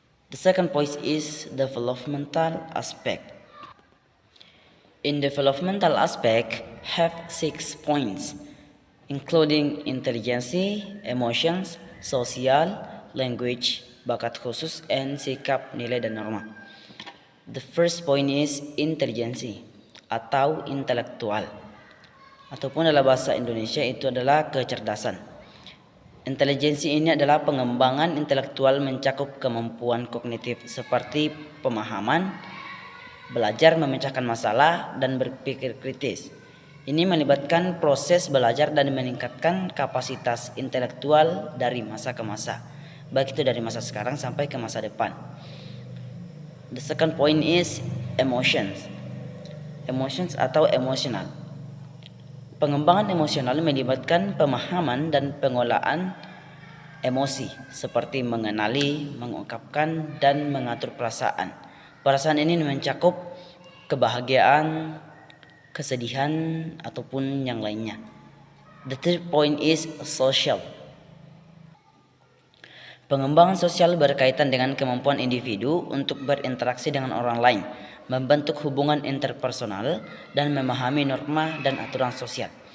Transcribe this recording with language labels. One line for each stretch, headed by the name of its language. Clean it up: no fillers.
English: The second point is developmental aspect. In developmental aspect have 6 points, including intelligence, emotions, social, language,
Indonesian: bakat khusus,
English: and
Indonesian: sikap, nilai, dan norma.
English: The first point is intelligence
Indonesian: atau intelektual, ataupun dalam bahasa Indonesia itu adalah kecerdasan. Intelijensi ini adalah pengembangan intelektual mencakup kemampuan kognitif seperti pemahaman, belajar memecahkan masalah, dan berpikir kritis. Ini melibatkan proses belajar dan meningkatkan kapasitas intelektual dari masa ke masa, baik itu dari masa sekarang sampai ke masa depan.
English: The second point is emotions.
Indonesian: Emotions atau emotional. Pengembangan emosional melibatkan pemahaman dan pengolahan emosi seperti mengenali, mengungkapkan, dan mengatur perasaan. Perasaan ini mencakup kebahagiaan, kesedihan, ataupun yang lainnya.
English: The third point is social.
Indonesian: Pengembangan sosial berkaitan dengan kemampuan individu untuk berinteraksi dengan orang lain, membentuk hubungan interpersonal, dan memahami norma dan aturan sosial.